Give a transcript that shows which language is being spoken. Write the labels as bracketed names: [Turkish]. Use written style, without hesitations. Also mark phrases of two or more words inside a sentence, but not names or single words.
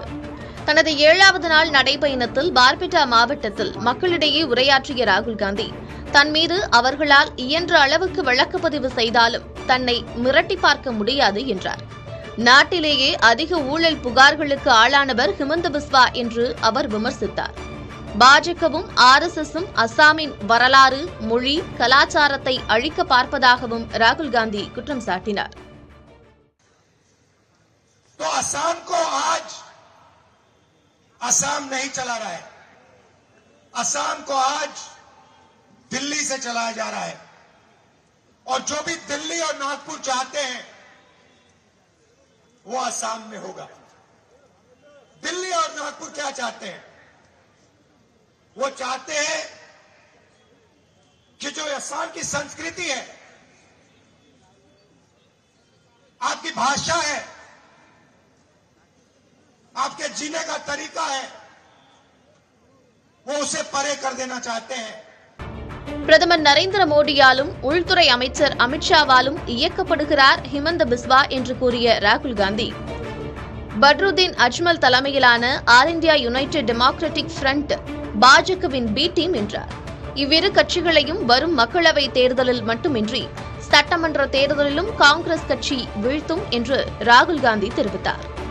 [Tamil] தனது 7வது நாள் நடைபயணத்தில் பார்பெட்டா மாவட்டத்தில் மக்களிடையே உரையாற்றிய ராகுல் காந்தி தன் மீது அவர்களால் இயன்ற அளவுக்கு வழக்கு பதிவு செய்தாலும் தன்னை மிரட்டி பார்க்க முடியாது என்றார். நாட்டிலேயே அதிக ஊழல் புகார்களுக்கு ஆளானவர் ஹிமந்த பிஸ்வா என்று அவர் விமர்சித்தார். பாஜகவும் RSSம் அசாமின் வரலாறு, மொழி, கலாச்சாரத்தை அழிக்க பார்ப்பதாகவும் ராகுல் காந்தி குற்றம் சாட்டினார். [Hindi] असम नहीं चला रहा है, असम को आज दिल्ली से चलाया जा रहा है और जो भी दिल्ली और नागपुर चाहते हैं वो असम में होगा. दिल्ली और नागपुर क्या चाहते हैं? वो चाहते हैं कि जो असम की संस्कृति है, आपकी भाषा है, आपके जीने का तरीका है, वो उसे परे कर देना चाहते हैं. [Tamil] பிரதமர் நரேந்திர மோடியாலும் உள்துறை அமைச்சர் அமித்ஷாவாலும் இயக்கப்படுகிறார் ஹிமந்த பிஸ்வா என்று கூறிய ராகுல் காந்தி, பட்ருதீன் அஜ்மல் தலைமையிலான ஆல் இந்தியா யுனைடெட் டெமோக்ராட்டிக் ஃப்ரண்ட் பாஜகவின் [English] B team [Tamil] என்றார். இவ்விரு கட்சிகளையும் வரும் மக்களவை தேர்தலில் மட்டுமின்றி சட்டமன்ற தேர்தலிலும் காங்கிரஸ் கட்சி வீழ்த்தும் என்று ராகுல் காந்தி தெரிவித்தார்.